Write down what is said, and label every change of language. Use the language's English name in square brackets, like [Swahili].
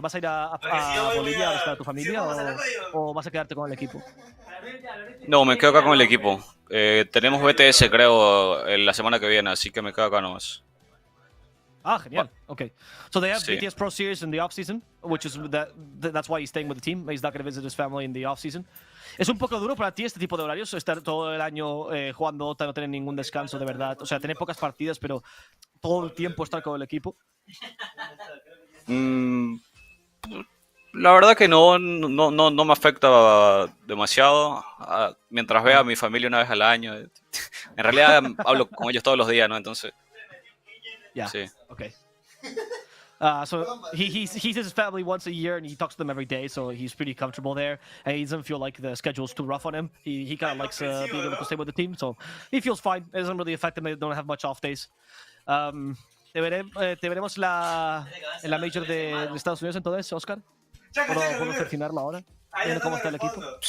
[Spanish] ¿Vas a ir a Bolivia a visitar a tu familia o vas a quedarte con el equipo? No, me quedo acá con el equipo. Tenemos BTS, creo, la semana que viene, así que me quedo acá nomás. Genial. Okay. [English] So they have BTS Pro Series in the off-season, which is that's why he's staying with the team. He's not going to visit his family in the off-season. [Spanish] ¿Es un poco duro para ti este tipo de horarios? Estar todo el año jugando Dota, no tener ningún descanso de verdad. O sea, tener pocas partidas, pero todo el tiempo estar con el equipo. La verdad que no me afecta demasiado. Mientras vea a mi familia una vez al año. En realidad hablo con ellos todos los días, ¿no? Entonces... [English] Yeah. [Spanish] Sí. [English] Okay. So he sees his family once a year and he talks to them every day, so he's pretty comfortable there. And he doesn't feel like the schedule's too rough on him. He kind of likes being able to stay with the team, so he feels fine. It doesn't really affect him. They don't have much off days. [Spanish] ¿Te veremos en la Major de Estados Unidos entonces, Oscar? ¿Puedo seleccionarla ahora? Viendo cómo está el equipo.